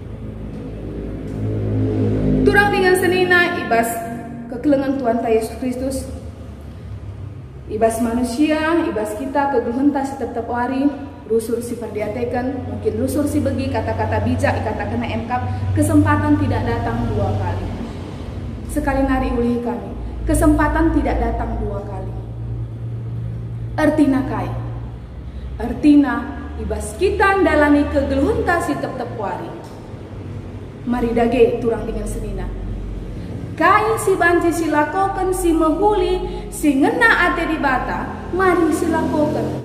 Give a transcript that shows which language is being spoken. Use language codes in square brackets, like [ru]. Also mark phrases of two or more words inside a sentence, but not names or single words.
[btx] Turang dengan senina ibas kekelengan Tuhan ta Yesus Kristus, ibas manusia, ibas kita kegeluhenta si tetap wari, rusur si perdiatekan, mungkin rusur si begi [id] kata-kata bijak, kata-kata MK, kesempatan tidak datang 2 kali. [btx] Sekali nari ulihi kami, [id] kesempatan tidak datang 2 kali. [btx] Artina kai, artina ibas kita dalani kegeluhenta si tetap wari. Mari dage turang dengan senina. Kai si banci silakokan si mahuli si ngena ate di bata, mari silakokan.